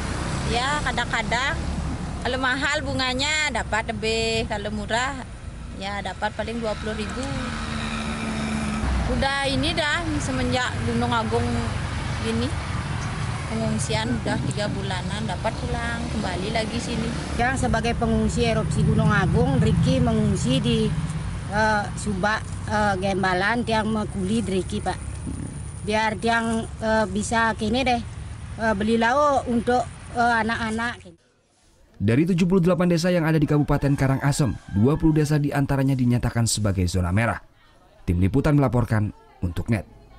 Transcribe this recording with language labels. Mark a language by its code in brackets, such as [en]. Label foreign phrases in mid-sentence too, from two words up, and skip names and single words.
[id] Ya, kadang-kadang kalau mahal bunganya dapat lebih, kalau murah ya dapat paling 20.000. Udah ini dah semenjak Gunung Agung ini pengungsian udah 3 bulanan, dapat pulang kembali lagi sini. Yang sebagai pengungsi erupsi Gunung Agung, Riki mengungsi di Subak Gembalan, [ban] tiang mekuli Riki, [id] Pak. Biar tiang bisa kini deh beli lauk untuk anak-anak. Dari 78 desa yang ada di Kabupaten Karangasem, 20 desa diantaranya dinyatakan sebagai zona merah. Tim Liputan melaporkan untuk NET.